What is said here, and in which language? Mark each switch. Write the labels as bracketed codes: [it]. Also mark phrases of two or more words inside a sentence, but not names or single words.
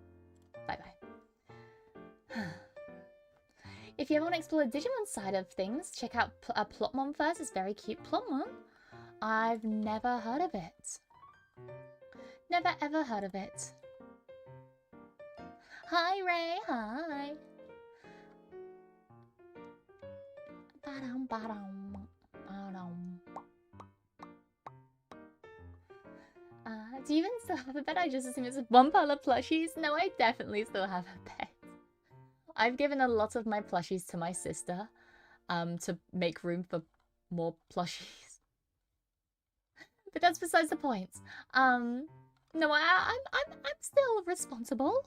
[en] Bye-bye. If you ever want to explore the Digimon side of things, check out Plotmon first. It's very cute. Plotmon? I've never heard of it. Never ever heard of it. Hi, Ray. Hi. Ba-dum, ba-dum, ba-dum. Do you even still have a bed? I just assume it's one pile of plushies. No, I definitely still have a bed. I've given a lot of my plushies to my sister to make room for more plushies. But that's besides the point. No, I'm still responsible.